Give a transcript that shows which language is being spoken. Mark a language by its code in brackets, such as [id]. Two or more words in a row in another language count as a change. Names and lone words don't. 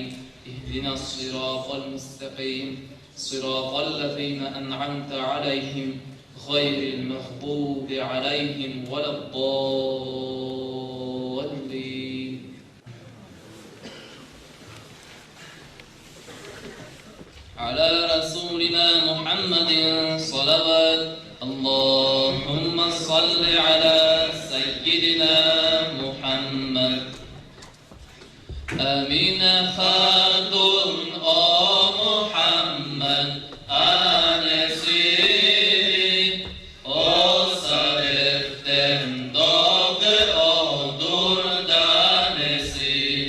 [ar] اهدنا الصراط المستقيم صراط الذين أنعمت عليهم غير المغضوب عليهم ولا الضالين. على رسولنا محمد صلوات. اللهم صل على سيدنا محمد. [tr] Amine Hatun o Muhammed annesi. O Salif'ten doğdu odur tanesi.